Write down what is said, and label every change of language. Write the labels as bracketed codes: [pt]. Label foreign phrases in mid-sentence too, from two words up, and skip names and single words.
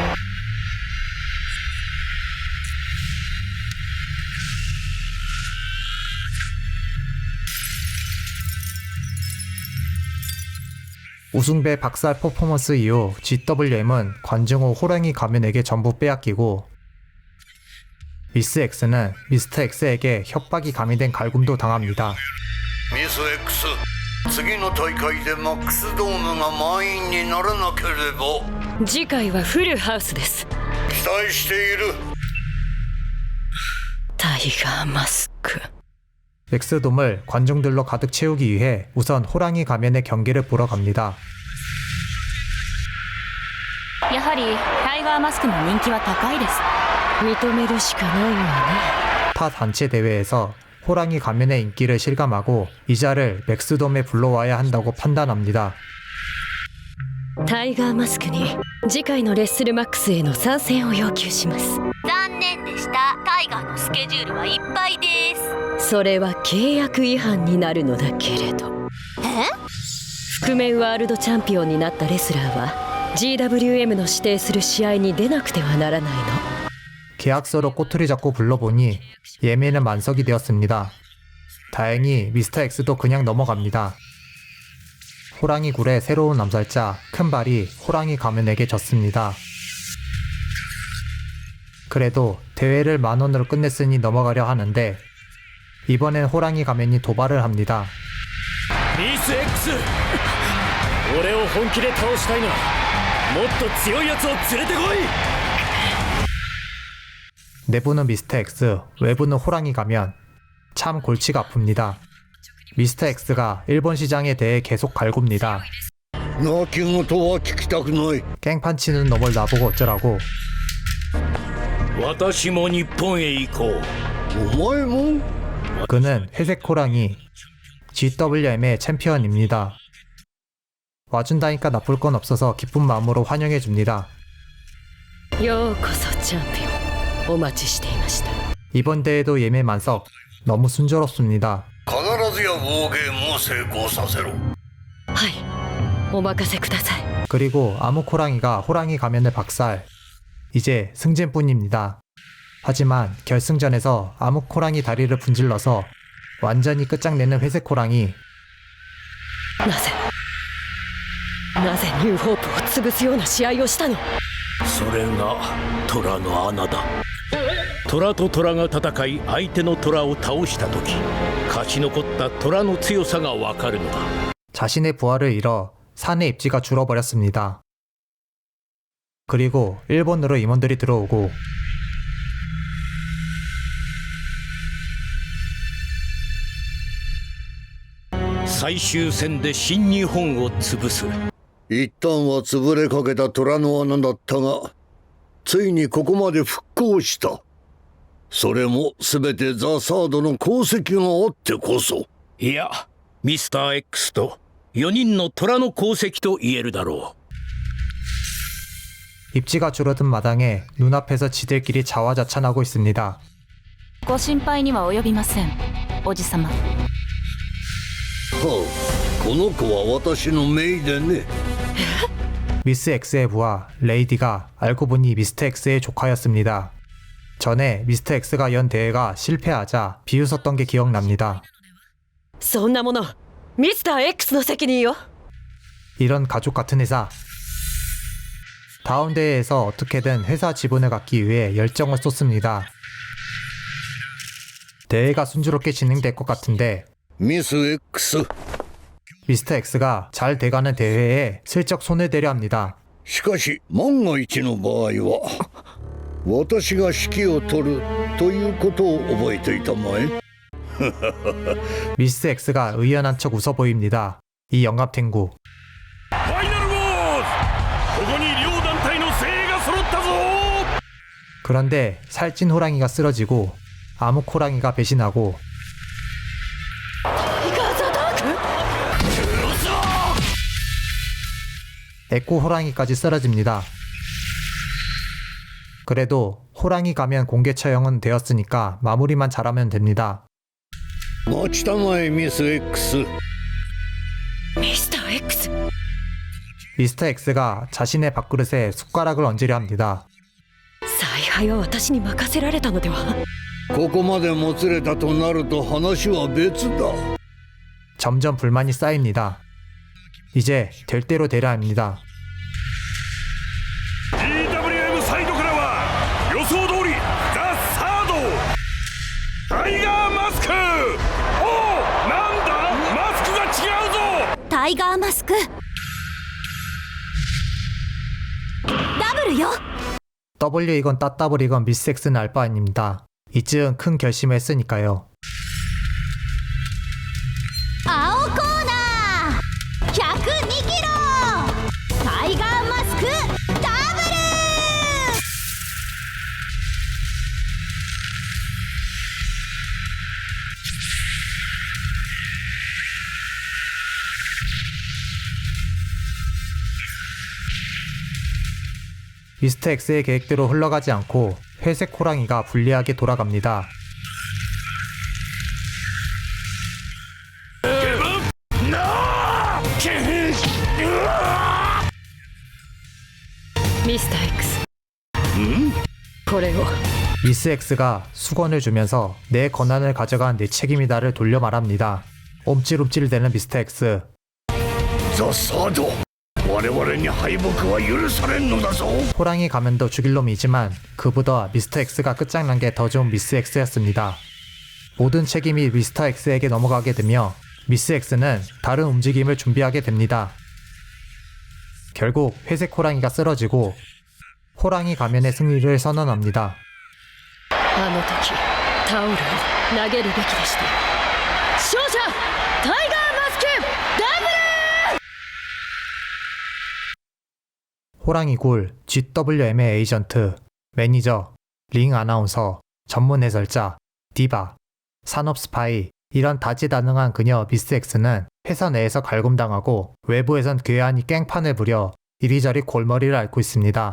[ko] 우승배 박살 퍼포먼스 이후 GWM은 관중 후 호랑이 가면에게 전부 빼앗기고 미스 X는 미스터 X에게 협박이 가미된 갈굼도 당합니다. [ja] ミス X 次の大会でマックスドームが満員にならなければ次回はフルハウスです。期待している。タイガーマスク。 [ko] 엑스돔을 관중들로 가득 채우기 위해 우선 호랑이 가면의 경기를 보러 갑니다. [ja] やはりタイガーマスクの人気は高いです。認めるしかないわね。 [ko] 타 단체 대회에서 호랑이 가면의 인기를 실감하고 이자를 맥스돔에 불러와야 한다고 판단합니다. [ja] タイガーマスクに次回のレッスルマックスへの参戦を要求します。残念でした。タイガーのスケジュールはいっぱいです。それは契約違反になるのだけれど。覆面ワールドチャンピオンになったレスラーは GWM の指定する試合に出なくてはならないの。 [ko] 계약서로 꼬투리 잡고 불러보니 예매는 만석이 되었습니다. 다행히 미스터 X도 그냥 넘어갑니다. 호랑이 굴의 새로운 암살자 큰발이 호랑이 가면에게 졌습니다. 그래도 대회를 10,000원으로 끝냈으니 넘어가려 하는데 이번엔 호랑이 가면이 도발을 합니다. [ja] ミス X 俺を本気で倒したいならもっと強いやつを連れてこい。 [ko] 내부는 미스터 X, 외부는 호랑이 가면. 참 골치가 아픕니다. 미스터 X가 일본 시장에 대해 계속 갈굽니다. [ja] 泣き言は聞きたくない。 [ko] 깽판치는 놈을 나보고 어쩌라고. [ja] 私も日本へ行こう。お前も [ko] 그는 회색 호랑이 GWM의 챔피언입니다. 와준다니까 나쁠 건 없어서 기쁜 마음으로 환영해줍니다. [ja] ようこそチャンピオン。お待ちしていました。 [ko] 이번 대회도 예매 만석. 너무 순조롭습니다. [ja] 必ずやウォーゲームを成功させろ。はい、お任せください。 [ko] 그리고 암흑호랑이가 호랑이 가면을 박살. 이제 승진뿐입니다. 하지만 결승전에서 암흑호랑이 다리를 분질러서 완전히 끝장내는 회색호랑이. [ja] なぜニューホープを潰すような試合をしたの。それが虎の穴だ。虎と虎が戦い相手の虎を倒した時勝ち残った虎の強さがわかるのだ。 [ko] 자신의 부하를 잃어 산의 입지가 줄어버렸습니다. 그리고 일본으로 임원들이 들어오고 [ja] 最終戦で新日本を潰す。一旦は潰れかけた虎の穴だったがついにここまで復興した。それも全てザ・サードの功績があってこそ。いやミスター X と4人の虎の功績と言えるだろ [ko] 입지가 줄어든 마당에 눈앞에서 지들끼리 자화자찬하고 있습니다. [ja] ご心配には及びません、おじさま。はあ、この子は私のメイでね。 [ko] 미스 X의 부하 레이디가 알고 보니 미스터 X의 조카였습니다. 전에 미스터 X가 연 대회가 실패하자 비웃었던 게 기억납니다. [ja] そんなものミスター X の責任よ。 [ko] 이런 가족 같은 회사. 다음 대회에서 어떻게든 회사 지분을 갖기 위해 열정을 쏟습니다. 대회가 순조롭게 진행될 것 같은데 [ja] ミス X。 [ko] 미스터 X가 잘 돼가는 대회에 슬쩍 손을 대려 합니다. [ja] しかし万が一の場合は私が指揮を取るということを覚えていたまえ。 [ko] 미스 X가 의연한 척 웃어 보입니다. 이 영감탱구. う。 [ja] ファイナルウォーズここに両団体の精鋭が揃ったぞ。 [ko] 그런데 살찐 호랑이가 쓰러지고 암흑호랑이가 배신하고 에코 호랑이까지 쓰러집니다. 그래도 호랑이 가면 공개 처형은 되었으니까 마무리만 잘하면 됩니다. [ja] 待ちたまえミス X。ミスター X。 [ko] 미스터 X가 자신의 밥그릇에 숟가락을 얹으려 합니다. [ja] 采配は私に任せられたのでは。ここまでもつれたとなると話は別だ。 [ko] 점점 불만이 쌓입니다. 이제 될 대로 되려 합니다. [ja] GWM サイドからは予想通りザ・サードタイガーマスク。おお、なんだマスクが違うぞ。タイガーマスクダブルよ。 [ko] W 이건 따따블 이건 미스 X는 알 바 아닙니다. 이쯤 큰 결심을 했으니까요. [ja] 青コーナー102キロタイガーマスクダブル。 [ko] 미스터 X의 계획대로 흘러가지 않고 회색 호랑이가 불리하게 돌아갑니다. 미스터 X。 [ja] これを。 [ko] 미스 X가 수건을 주면서 내 권한을 가져간 내 책임이다를 돌려 말합니다. 옴찔옴찔대는 미스터 X. [ja] ザ・サード、我々に敗北は許されんのだぞ。 [ko] 호랑이 가면도 죽일 놈이지만 그보다 미스터 X가 끝장난 게 더 좋은 미스 X였습니다. 모든 책임이 미스터 X에게 넘어가게 되며 미스 X는 다른 움직임을 준비하게 됩니다. 결국 회색 호랑이가 쓰러지고 호랑이 가면의 승리를 선언합니다. [ja] あの時タオルを投げるべきでした。勝者タイガーマスクダブル。 [ko] 호랑이 굴, GWM의 에이전트, 매니저, 링 아나운서, 전문 해설자, 디바, 산업 스파이 이런 다재다능한 그녀 미스 X는 회사 내에서 갈굼당하고 외부에선 괴한이 깽판을 부려 이리저리 골머리를 앓고 있습니다.